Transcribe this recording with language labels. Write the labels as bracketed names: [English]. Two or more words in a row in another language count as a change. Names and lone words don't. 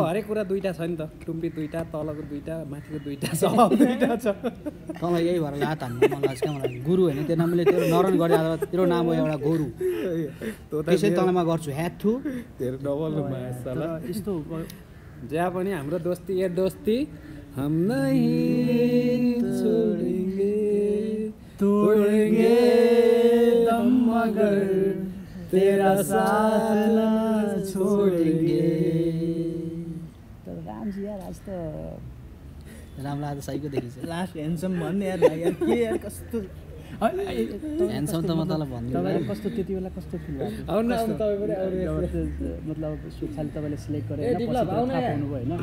[Nepali] हरेक कुरा दुईटा छ नि त, टुम्पी दुईटा, तलको दुईटा, माथिको दुईटा, सब दुईटा छ। तँलाई यही भएर लात हान्नु मन लाग्छ क्या मलाई। गुरु होइन, त्यो नामले तेरो नरण गरे, तेरो नाम हो एउटा गोरु, त्यसै तँलाई म गर्छु ह्याथु तेरो डबल यस्तो। जहाँ पनि हाम्रो दोस्ती [Hindi] ए दोस्ती हम नहीं तोड़ेंगे दम मगर तेरा साथ ना छोड़ेंगे। [Nepali] तर रामजी यार आज त रामलाई आज सहीको देखिन्छ। [English] last handsome [Nepali] भन्ने यार के यार कस्तो ह्यान्डसम त म तँलाई भन्दिनँ। कस्तो त्यति बेला कस्तो फिल भएको? मतलब सुखाले तपाईँले सिलेक्ट गरेर पाउनु भयो होइन।